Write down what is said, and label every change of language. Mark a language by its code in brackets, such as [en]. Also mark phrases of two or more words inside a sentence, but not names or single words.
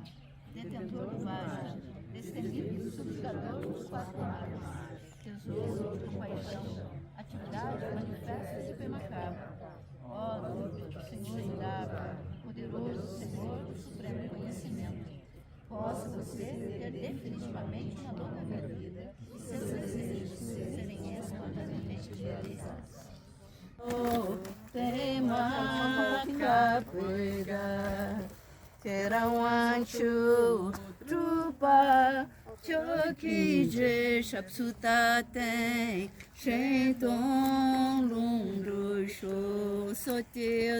[pt] Detentor do Vajra, destemido subjugador dos quatro mares, tesouro de compaixão, atividade manifesta de Pemacaba. Ó Drukpa do Senhor Indaba, poderoso Senhor do Supremo Conhecimento, possa você ter definitivamente uma longa vida e seus desejos serem espontaneamente realizados. Pemacaba, Gyalwang Drukpa, Chokije Shapsutaten, Shentong Lundrusho, Sote